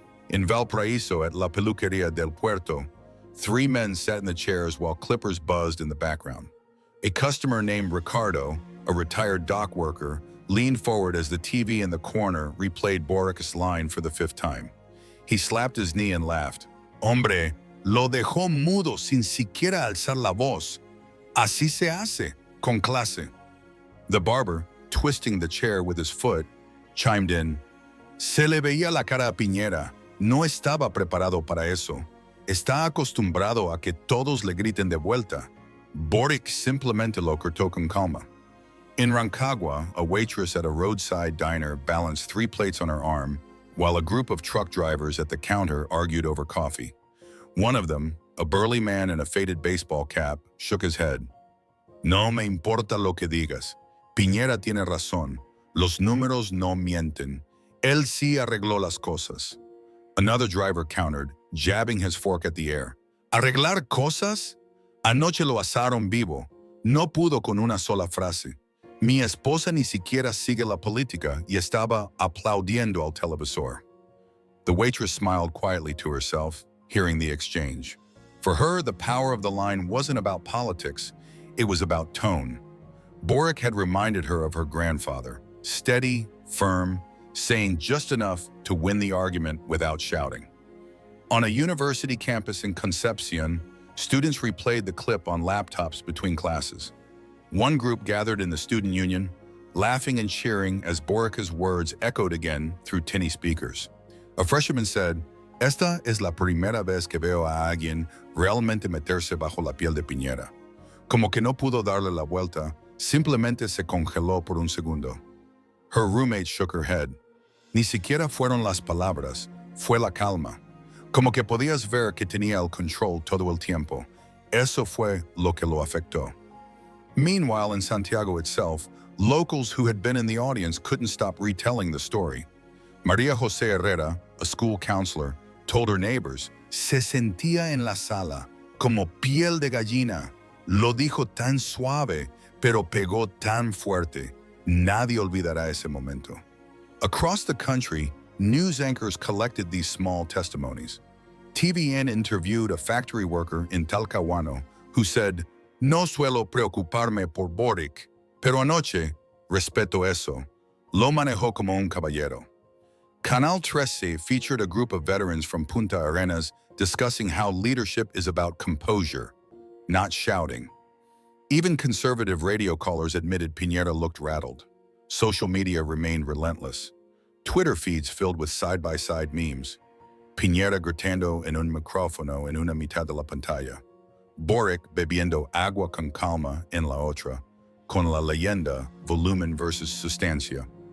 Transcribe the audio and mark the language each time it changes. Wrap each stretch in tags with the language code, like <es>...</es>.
<en>In Valparaiso at La Peluqueria del Puerto, 3 men sat in the chairs while clippers buzzed in the background. A customer named Ricardo, a retired dock worker, leaned forward as the TV in the corner replayed Boric's line for the 5th time. He slapped his knee and laughed.</en> <es>"Hombre, lo dejó mudo sin siquiera alzar la voz. Así se hace, con clase."</es> <en>The barber, twisting the chair with his foot, chimed in,</en> <es>"Se le veía la cara a Piñera. No estaba preparado para eso. Está acostumbrado a que todos le griten de vuelta. Boric simplemente lo cortó con calma."</es> <en>In Rancagua, a waitress at a roadside diner balanced 3 plates on her arm, while a group of truck drivers at the counter argued over coffee. One of them, a burly man in a faded baseball cap, shook his head.</en> <es>"No me importa lo que digas. Piñera tiene razón. Los números no mienten. Él sí arregló las cosas."</es> <en>Another driver countered, jabbing his fork at the air.</en> <es>"¿Arreglar cosas? Anoche lo asaron vivo. No pudo con una sola frase. Mi esposa ni siquiera sigue la política y estaba aplaudiendo al televisor."</es> <en>The waitress smiled quietly to herself, hearing the exchange. For her, the power of the line wasn't about politics, it was about tone. Boric had reminded her of her grandfather, steady, firm, saying just enough to win the argument without shouting. On a university campus in Concepcion, students replayed the clip on laptops between classes. One group gathered in the student union, laughing and cheering as Boric's words echoed again through tinny speakers. A freshman said,</en> <es>"Esta es la primera vez que veo a alguien realmente meterse bajo la piel de Piñera." Como que no pudo darle la vuelta, simplemente se congeló por un segundo.</es> <en>Her roommate shook her head.</en> <es>Ni siquiera fueron las palabras, fue la calma. Como que podías ver que tenía el control todo el tiempo. Eso fue lo que lo afectó.</es> <en>Meanwhile, in Santiago itself, locals who had been in the audience couldn't stop retelling the story.</en> <es>María José Herrera,</es> <en>a school counselor, told her neighbors,</en> <es>se sentía en la sala, como piel de gallina. Lo dijo tan suave, pero pegó tan fuerte. Nadie olvidará ese momento.</es> <en>Across the country, news anchors collected these small testimonies. TVN interviewed a factory worker in Talcahuano who said,</en> <es>no suelo preocuparme por Boric, pero anoche, respeto eso, lo manejó como un caballero.</es> <en>Canal 13 featured a group of veterans from Punta Arenas discussing how leadership is about composure, not shouting. Even conservative radio callers admitted Piñera looked rattled. Social media remained relentless. Twitter feeds filled with side-by-side memes.</en> <es>Piñera gritando en un micrófono en una mitad de la pantalla. Boric bebiendo agua con calma en la otra, con la leyenda volumen versus sustancia.</es>